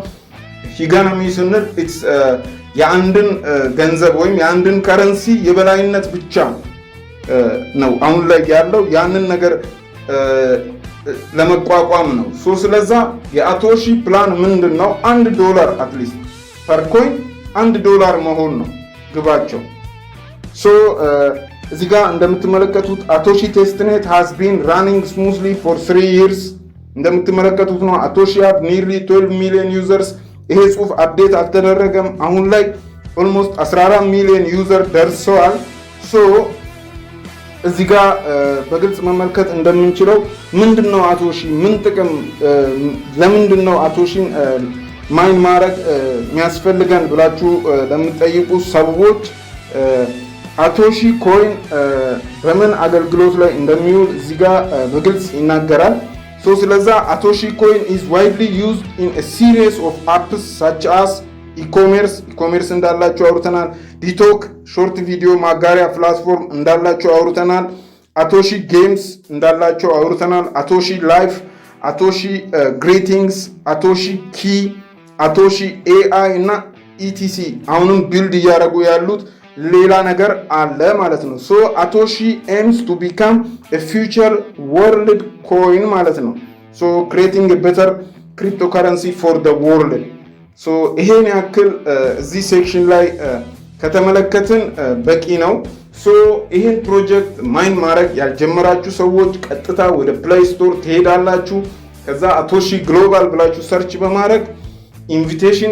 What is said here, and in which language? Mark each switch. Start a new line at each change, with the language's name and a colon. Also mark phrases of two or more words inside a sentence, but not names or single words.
Amharic: ሂጋኖሚ ስንል የአንድን ገንዘብ ወይም የአንድን ከረንሲ የበላይነት ብቻ ነው አሁን ላይ ያለው። ያንን ነገር ለመቋቋም ነው። ስለዛ የአቶሺ ፕላን ምንድነው? $1
English: at least per coin
Amharic: $1 መሆን ነው ግባቸው። እዚህ ጋር እንደምትመለከቱት አቶሺ ቴስትኔት
English: has been running smoothly for 3 years
Amharic: እንደምትመለከቱት ነው። አቶሺ
English: have nearly 12 million users።
Amharic: ይሄ ጽሁፍ አፕዴት አልተደረገም። አሁን ላይ
English: almost 14 million user
Amharic: ደርሰዋል። እዚህ ጋር በግልጽ መመልከት እንደምንችለው ምንድነው አቶሺ ምን ጥቅም ለምንድነው አቶሺን ማይን ማድረግ የሚያስፈልገን ብላችሁ ለምትጠይቁ ሰዎች አቶሺ ኮይን በምን አገልግሎት ላይ እንደሚውል እዚህ ጋር በግልጽ ይናገራል። ስለዛ አቶሺ ኮይን
English: is widely used in a series of apps such as
Amharic: ኢኮሜርስ እንዳላችሁ አውርተናል። ዲቶክ
English: short video
Amharic: ማጋሪያ ፕላትፎርም እንዳላችሁ አውርተናል። አቶሺ ጌምስ እንዳላችሁ አውርተናል። አቶሺ ላይፍ፣ አቶሺ ግሪቲንግስ፣ አቶሺ ኪ፣ አቶሺ ኤአይ እና ኢቲሲ አሁንም ቢልድ እያደረጉ ያሉት ሌላ ነገር አለ ማለት ነው። አቶሺ
English: aims to become a future world coin
Amharic: ማለት ነው።
English: creating a better cryptocurrency for the world።
Amharic: ይሄን ያክል እዚህ ሴክሽን ላይ ከተመለከትን በቂ ነው። ይሄን ፕሮጀክት ማይን ማድረግ ያልጀመራችሁ ሰዎች ቀጥታ ወደ ፕሌይ ስቶር ትሄዳላችሁ። ከዛ አቶሺ ግሎባል ብላችሁ ሰርች በማድረግ ኢንቪቴሽን